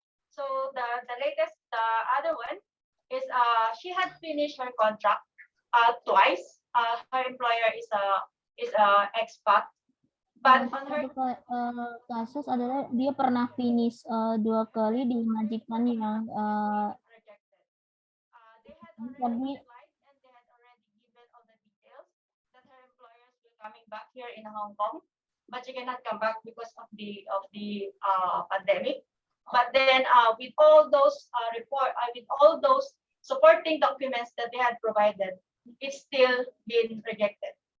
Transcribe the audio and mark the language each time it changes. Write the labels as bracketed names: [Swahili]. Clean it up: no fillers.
[English] So the latest, the other one is she had finished her contract twice. Her employer is a expat, but on her [Indonesian] Kasus adalah dia pernah finish 2 kali di majikan yang [English] rejected. They had already applied and they had already given all the details that her employers will coming back here in Hong Kong, but she cannot come back because of the pandemic. But then with all those with all those supporting documents that they had provided, it's still been rejected.